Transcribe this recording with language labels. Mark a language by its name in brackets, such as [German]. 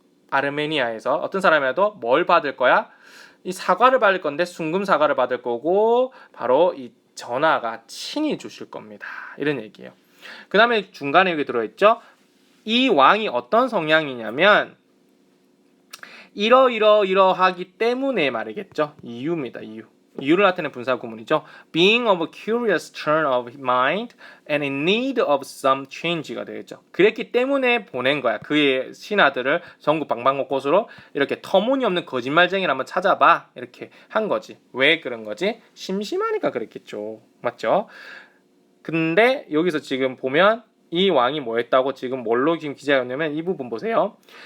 [Korean] 아르메니아에서 어떤 사람이라도 뭘 받을 거야? 이 사과를 받을 건데 순금 사과를 받을 거고 바로 이 전하가 친히 주실 겁니다. 이런 얘기예요. 그 다음에 중간에 여기 들어있죠. 이 왕이 어떤 성향이냐면 이러하기 때문에 말이겠죠. 이유입니다. 이유를 나타내는 분사 구문이죠. [English] Being of a curious turn of mind and in need of some change가 [Korean] 되겠죠. 그랬기 때문에 보낸 거야. 그의 신하들을 전국 방방곳곳으로 이렇게 터무니없는 거짓말쟁이를 한번 찾아봐. 이렇게 한 거지. 왜 그런 거지? 심심하니까 그랬겠죠. 맞죠? 근데 여기서 지금 보면 이 왕이 뭐 했다고 지금 뭘로 지금 기재하였냐면 이 부분 보세요.